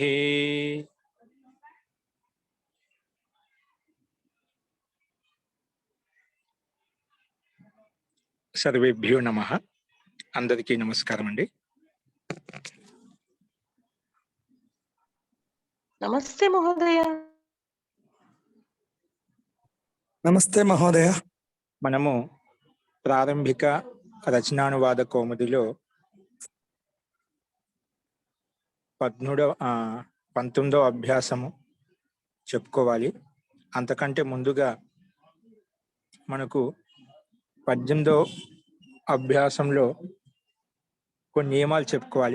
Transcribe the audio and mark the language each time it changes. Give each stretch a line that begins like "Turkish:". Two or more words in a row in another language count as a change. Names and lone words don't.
Sanskrit: सर्वेभ्यो नमः।
Telugu: అందరికీ నమస్కారం అండీ।
Sanskrit: नमस्ते महोदय। नमस्ते महोदय।
Telugu: మనము ప్రారంభిక రచనానువాద కౌముదిలో 19వ అభ్యాసము చెప్పుకోవాలి. అంతకంటే ముందుగా మనకు 18వ అభ్యాసంలో కొన్ని నియమాలు చెప్పుకోవాలి.